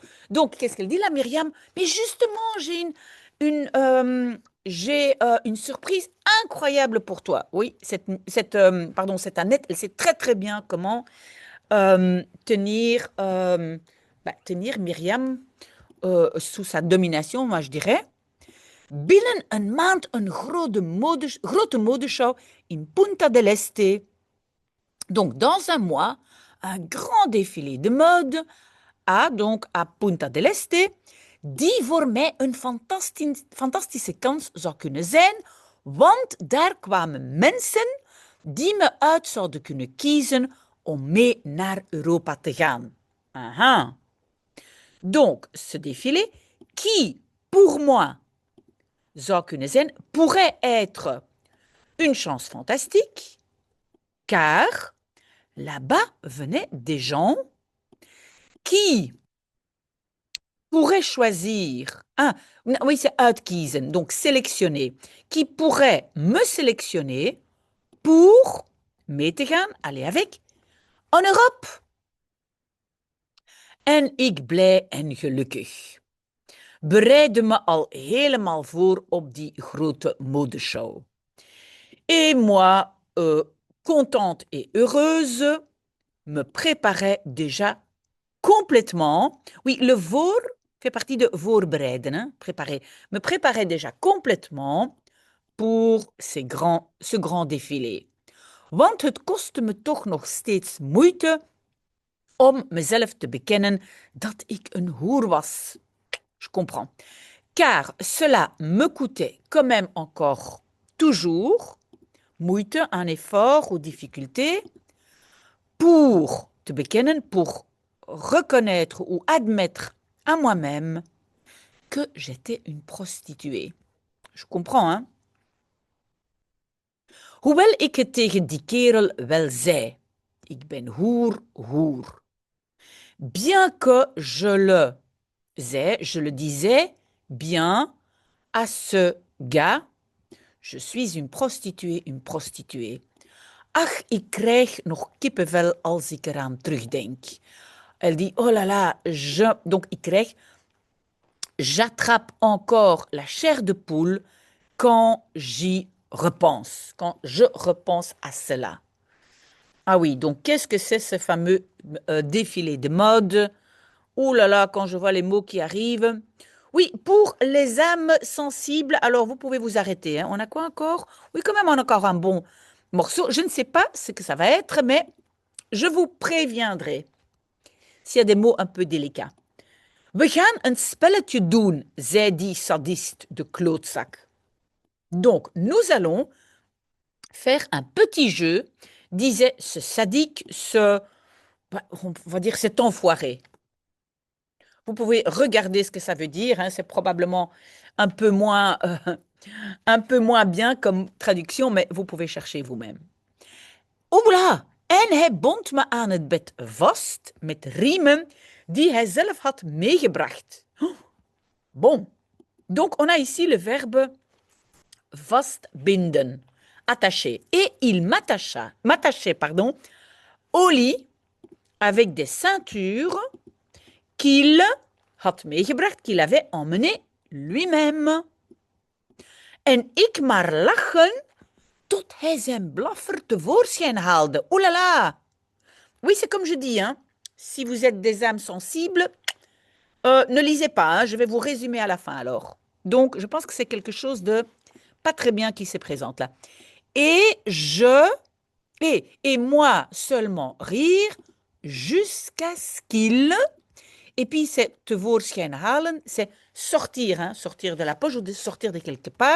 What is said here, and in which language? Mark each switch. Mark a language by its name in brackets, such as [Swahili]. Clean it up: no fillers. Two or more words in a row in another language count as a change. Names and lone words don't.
[French] Donc, qu'est-ce qu'elle dit là, Myriam? Mais justement, j'ai une surprise incroyable pour toi. Oui, cette Annette, elle sait très très bien comment tenir Myriam sous sa domination, moi je dirais. [Dutch] Binnen een maand een grote modeshow in Punta del Este. [French] Donc, dans un mois, un grand défilé de mode à Punta del Este, [Dutch] die voor mij een fantastische kans zou kunnen zijn, want daar kwamen mensen die me uit zouden kunnen kiezen om mee naar Europa te gaan. Aha. [French] Donc, ce défilé, qui, pour moi, [Dutch] zou kunnen zijn, [French] pourrait être une chance fantastique, car là-bas venaient des gens qui pourraient choisir, oui, c'est uitkiezen, donc sélectionner, qui pourraient me sélectionner pour [Dutch] mee te gaan, [French] aller avec, en Europe. [Dutch] En ik blij en gelukkig bereidde me al helemaal voor op die grote modeshow. [French] Et moi, contente et heureuse, me préparais déjà complètement. Oui, le voor fait partie de voorbereiden, hein, préparer. Me préparais déjà complètement pour ce grand défilé. [Dutch] Want het kostte me toch nog steeds moeite om mezelf te bekennen dat ik een hoer was. [French] Je comprends. Car cela me coûtait quand même encore toujours moeite, un effort ou difficulté pour [Dutch] te bekennen, [French] pour reconnaître ou admettre à moi-même que j'étais une prostituée. Je comprends, hein? [Dutch] Hoewel ik het tegen die kerel wel zei, ik ben hoer. [French] Bien que je le disais bien à ce gars, je suis une prostituée. [Dutch] Ach, ik krijg nog kippenvel als ik eraan terugdenk. [French] Elle dit, oh là là, donc j'attrape encore la chair de poule quand j'y repense, quand je repense à cela. Ah oui, donc qu'est-ce que c'est ce fameux défilé de mode? Oh là là, quand je vois les mots qui arrivent. Oui, pour les âmes sensibles, alors vous pouvez vous arrêter, hein. On a quoi encore? Oui, quand même, on a encore un bon morceau. Je ne sais pas ce que ça va être, mais je vous préviendrai s'il y a des mots un peu délicats. [Dutch] We gaan een spelletje doen, zei die sadiste de klootzak. [French] Donc, nous allons faire un petit jeu, disait ce sadique, on va dire cet enfoiré. Vous pouvez regarder ce que ça veut dire, hein, c'est probablement un peu moins bien comme traduction, mais vous pouvez chercher vous-même. Oela! [Dutch] En hij bond me aan het bed vast met riemen die hij zelf had meegebracht. [French] Bon. Donc, on a ici le verbe vastbinden, attacher. Et il m'attachait, pardon, au lit avec des ceintures qu'il [Dutch] had meegebracht, [French] qu'il avait emmené lui-même. [Dutch] En ik maar lachen tot hij zijn blaffer tevoorschijn haalde. [French] Oh là là! Oui, c'est comme je dis, hein. Si vous êtes des âmes sensibles, ne lisez pas, hein. Je vais vous résumer à la fin alors. Donc, je pense que c'est quelque chose de pas très bien qui se présente là. Et moi seulement rire jusqu'à ce qu'il, et puis c'est [Dutch] tevoorschijn halen, [French] c'est sortir, hein, sortir de la poche ou de sortir de quelque part.